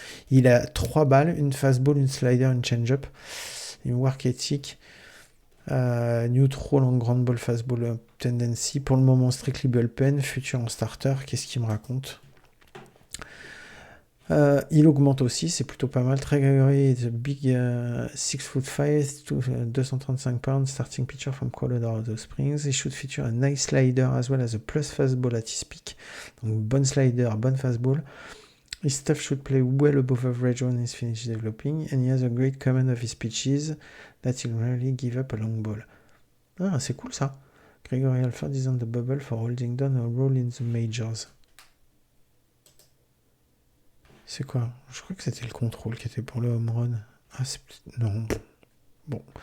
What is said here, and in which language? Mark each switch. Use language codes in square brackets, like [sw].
[fr] Il a 3 balles, une fastball, une slider, une change-up, une work ethic, neutral en ground ball, fastball tendency. Pour le moment, strictly bullpen, futur en starter. Qu'est-ce qu'il me raconte? Il augmente aussi, c'est plutôt pas mal. [en] Trey Gregory is a big 6'5", 235 pounds, starting pitcher from Colorado Springs. He should feature a nice slider as well as a plus fastball at his peak. [fr] Donc bonne slider, bonne fastball. [en] His stuff should play well above average when he's finished developing, and he has a great command of his pitches that he'll rarely give up a long ball. [fr] Ah, c'est cool ça. [en] Gregory Alford is on the bubble for holding down a role in the majors. [fr] C'est quoi? Je crois que c'était le contrôle qui était pour le home run. Ah, c'est... Non. Bon.